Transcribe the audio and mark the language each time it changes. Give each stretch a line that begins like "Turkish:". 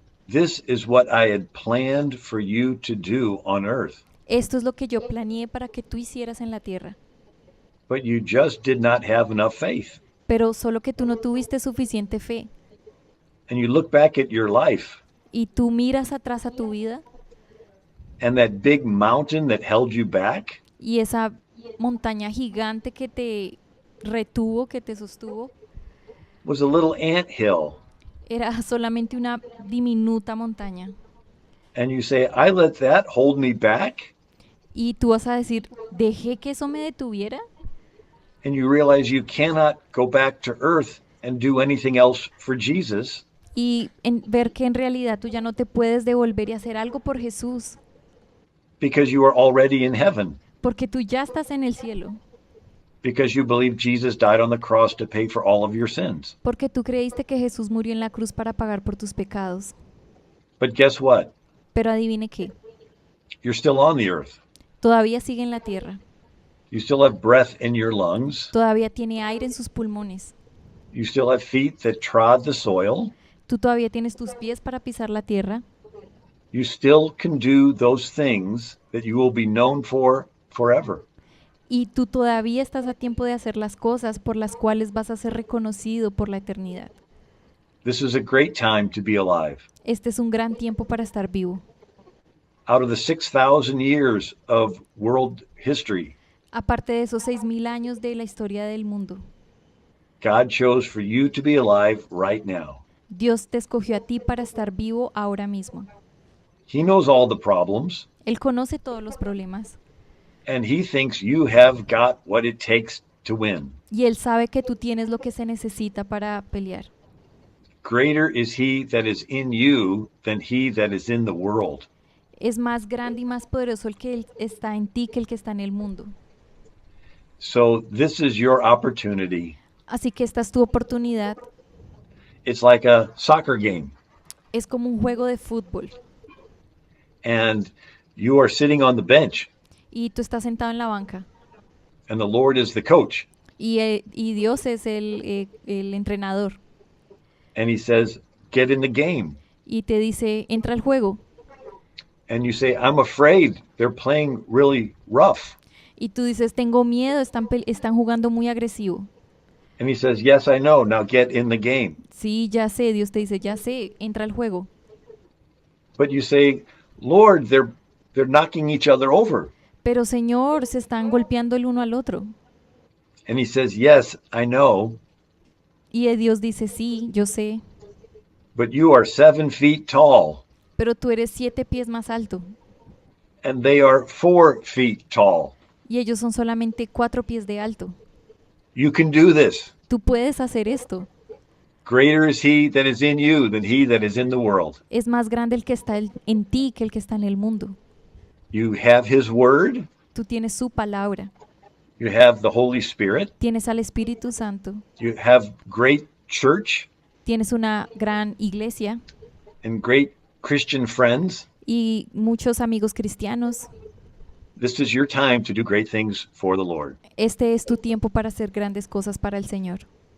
English: this is what I had planned for you to do on earth,
Spanish: esto es lo que yo planeé para que tú hicieras en la tierra,
English: but you just did not have enough faith.
Spanish: pero solo que tú no tuviste suficiente fe.
English: And you look back at your life
Spanish: Y tú miras atrás a tu vida
English: and that big mountain that held you back,
Spanish: y esa montaña gigante que te retuvo, que te sostuvo,
English: was a little ant hill.
Spanish: era solamente una diminuta montaña.
English: And you say, I let that hold me back?
Spanish: Y tú vas a decir, ¿dejé que eso me detuviera?
English: And you realize you cannot go back to earth and do anything else for Jesus
Spanish: Y ver que en realidad tú ya no te puedes devolver y hacer algo por Jesús,
English: because you are already in heaven,
Spanish: porque tú ya estás en el cielo,
English: because you believe Jesus died on the cross to pay for all of your sins.
Spanish: porque tú creíste que Jesús murió en la cruz para pagar por tus pecados.
English: But guess what?
Spanish: Pero adivine qué,
English: You're still on the earth.
Spanish: todavía sigue en la tierra.
English: You still have breath in your lungs.
Spanish: Todavía tiene aire en sus pulmones.
English: You still have feet that trod the soil.
Spanish: Tú todavía tienes tus pies para pisar la tierra.
English: You still can do those things that you will be known for forever.
Spanish: Y tú todavía estás a tiempo de hacer las cosas por las cuales vas a ser reconocido por la eternidad.
English: This is a great time to be alive.
Spanish: Este es un gran tiempo para estar vivo.
English: Out of the 6,000 years of world history,
Spanish: Aparte de esos 6.000 años de la historia del mundo,
English: God chose for you to be alive right now.
Spanish: Dios te escogió a ti para estar vivo ahora mismo.
English: He knows all the problems,
Spanish: Él conoce todos los problemas
English: and He thinks you have got what it takes to win.
Spanish: y Él sabe que tú tienes lo que se necesita para pelear.
English: Greater is He that is in you than he that is in the world.
Spanish: Es más grande y más poderoso el que Él está en ti que el que está en el mundo.
English: So this is your opportunity.
Spanish: Así que esta es tu oportunidad.
English: It's like a soccer game,
Spanish: Es como un juego de fútbol
English: and you are sitting on the bench,
Spanish: y tú estás sentado en la banca
English: and the Lord is the coach,
Spanish: y Dios es el entrenador
English: and He says, "Get in the game."
Spanish: y te dice, entra al juego.
English: And you say, "I'm afraid they're playing really rough."
Spanish: Y tú dices, tengo miedo, están jugando muy agresivo.
English: And He says, "Yes, I know. Now get in the game."
Spanish: Sí, ya sé, Dios te dice, ya sé, entra al juego.
English: But you say, "Lord, they're knocking each other over."
Spanish: Pero Señor, se están golpeando el uno al otro.
English: And He says, "Yes, I know.
Spanish: Y Dios dice, sí, yo sé,
English: But you are 7 feet tall,
Spanish: pero tú eres 7 pies más alto.
English: and they are 4 feet tall.
Spanish: Y ellos son solamente 4 pies de alto.
English: You can do this.
Spanish: Tú puedes hacer esto.
English: Greater is He that is in you than he that is in the world.
Spanish: Es más grande el que está en ti que el que está en el mundo.
English: You have His word.
Spanish: Tú tienes su palabra.
English: You have the Holy Spirit.
Spanish: Tienes al Espíritu Santo.
English: You have great church
Spanish: Tienes una gran iglesia
English: and great Christian friends.
Spanish: y muchos amigos cristianos.
English: This is your time to do great things for the Lord.
Spanish: Este es tu tiempo para hacer grandes cosas para el Señor.